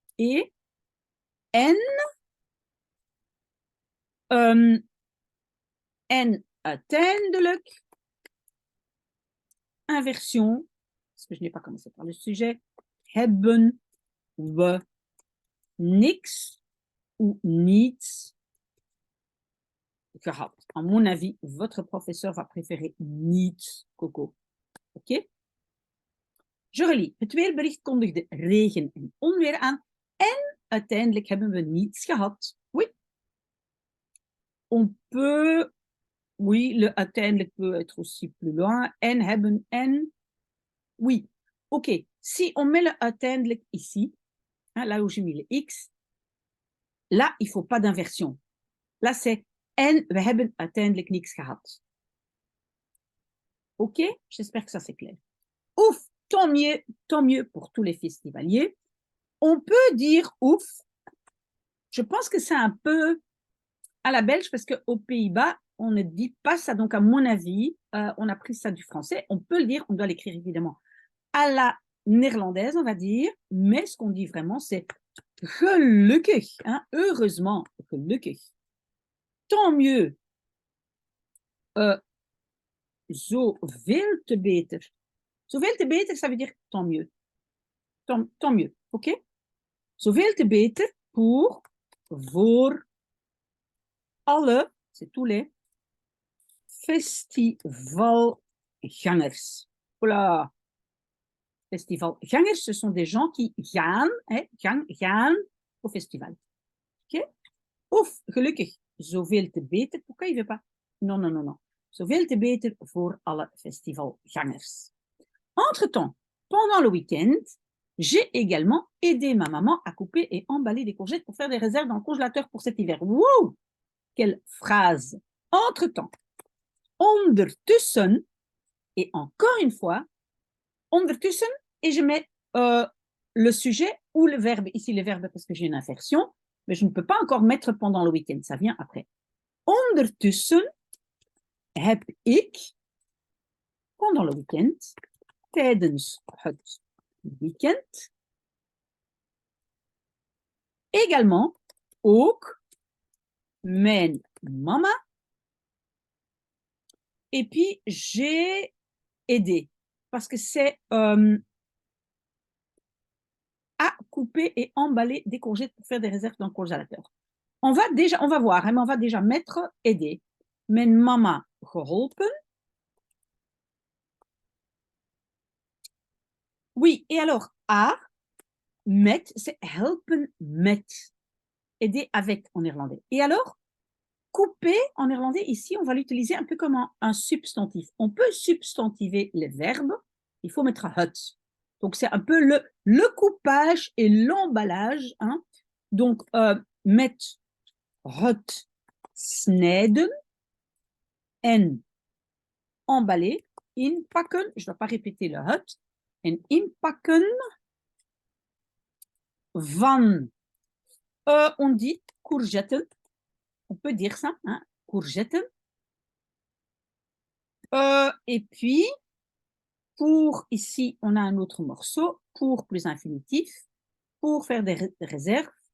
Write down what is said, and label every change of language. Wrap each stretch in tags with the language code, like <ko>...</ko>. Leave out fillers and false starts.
<fr>Et en, en uiteindelijk, inversion, parce que je n'ai pas commencé par le sujet,</fr> <nl>hebben we niks</nl> <fr>ou niets gehad. À mon avis, votre professeur va préférer niets, Coco. OK? Je relis.</fr> <nl>Het weerbericht kondigde regen en onweer aan en uiteindelijk hebben we niets gehad.</nl> <fr>Oui. On peut, oui, le uiteindelijk peut être aussi plus loin. En hebben en, oui. OK. Si on met le uiteindelijk ici, hein, là où j'ai mis le X, là, il ne faut pas d'inversion. Là, c'est</fr> <nl>en we hebben uiteindelijk niks gehad.</nl> <fr>OK? J'espère que ça c'est clair. Ouf! Tant mieux pour tous les festivaliers. On peut dire ouf. Je pense que c'est un peu à la belge parce qu'aux Pays-Bas, on ne dit pas ça. Donc, à mon avis, on a pris ça du français. On peut le dire, on doit l'écrire évidemment à la néerlandaise, on va dire. Mais ce qu'on dit vraiment, c'est gelukkig. Hein? Heureusement, gelukkig. Tant mieux.</fr> <nl>Zoveel te beter. Zoveel te beter,</nl> <fr>ça veut dire tant mieux. Tant mieux, OK?</fr> <nl>Zoveel te beter voor alle,</nl> <fr>c'est tous les,</fr> <nl>festivalgangers.</nl> <fr>Voilà. Festivalgangers, ce sont des gens qui</fr> <nl>gaan, gaan</nl> <fr>au festival. OK?</fr> <nl>Oef, gelukkig, zoveel te beter.</nl> <fr>Pourquoi il ne veut pas? Non.</fr> <nl>Zoveel te beter voor alle festivalgangers.</nl> <fr>Entre-temps, pendant le week-end, j'ai également aidé ma maman à couper et emballer des courgettes pour faire des réserves dans le congélateur pour cet hiver. Wow! Quelle phrase! Entre-temps, ondertussen, et encore une fois, ondertussen, et je mets le sujet ou le verbe. Ici, le verbe parce que j'ai une inversion, mais je ne peux pas encore mettre pendant le week-end, ça vient après.</fr> <nl>Ondertussen heb ik,</nl> <fr>pendant le week-end,</fr> <nl>tijdens het weekend, également ook mijn mama.</nl> <fr>Et puis, j'ai aidé parce que c'est à couper et emballer des courgettes pour faire des réserves dans le congélateur. On va voir, hein, mais on va déjà mettre aider.</fr> <nl>Mijn mama geholpen.</nl> <fr>Oui, et alors, à, met, c'est</fr> <nl>helpen met.</nl> <fr>Aider avec en néerlandais. Et alors, couper en néerlandais, ici, on va l'utiliser un peu comme un substantif. On peut substantiver les verbes il faut mettre het. Donc, c'est un peu le coupage et l'emballage. Hein.</fr> <nl>Donc, met het snijden en emballer.</nl> <fr>Inpakken, je ne dois pas répéter le het.</fr> <nl>En inpakken van,</nl> <fr>on dit courgetten. On peut dire ça, hein, courgetten. Et puis, pour ici, on a un autre morceau, pour plus infinitif, pour faire des réserves.</fr>